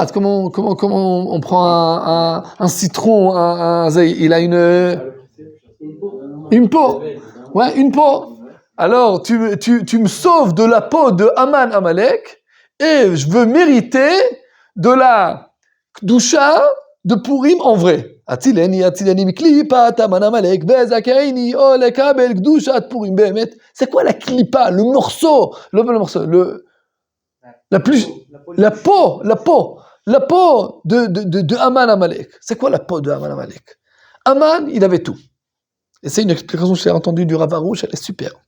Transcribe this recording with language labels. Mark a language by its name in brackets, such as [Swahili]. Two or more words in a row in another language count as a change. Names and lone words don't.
[French] Comment on prend un citron, il a une peau. Ouais, une peau. Alors, tu me sauves de la peau de Aman Amalek et je veux mériter de la Kdusha de Purim en vrai. [Hebrew] הצילני מקליפת המן עמלק וזכני לקבל קדושת פורים באמת. [French] C'est quoi la klipa? Le morceau, la peau de Aman Amalek. C'est quoi la peau de Aman Amalek? Aman, il avait tout. Et c'est une explication que j'ai entendue du Rav Arush, elle est super.